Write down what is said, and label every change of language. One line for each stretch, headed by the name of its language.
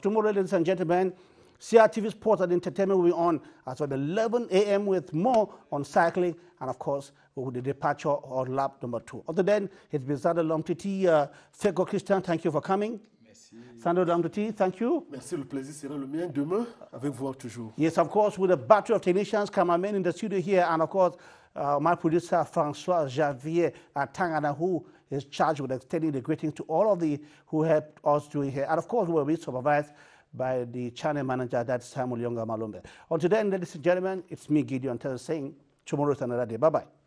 English: Tomorrow, ladies and gentlemen, CRTV Sports and Entertainment will be on as of 11 a.m. with more on cycling and, of course, with the departure on lap number 2. Other than, it's been Sandro Lomtiti, Fego Christian, thank you for coming.
French: Merci.
English: Sandro Lomtiti, thank you.
French: Merci, le plaisir sera le mien demain avec vous toujours.
English: Yes, of course, with a battery of technicians, cameramen in the studio here, and of course, my producer, Francois Javier Tangana, who is charged with extending the greetings to all of the who helped us doing here. And of course, we will be supervised by the channel manager, that's Samuel Yonga Malombe. Until then, ladies and gentlemen, it's me, Gideon Tell, saying tomorrow is another day. Bye-bye.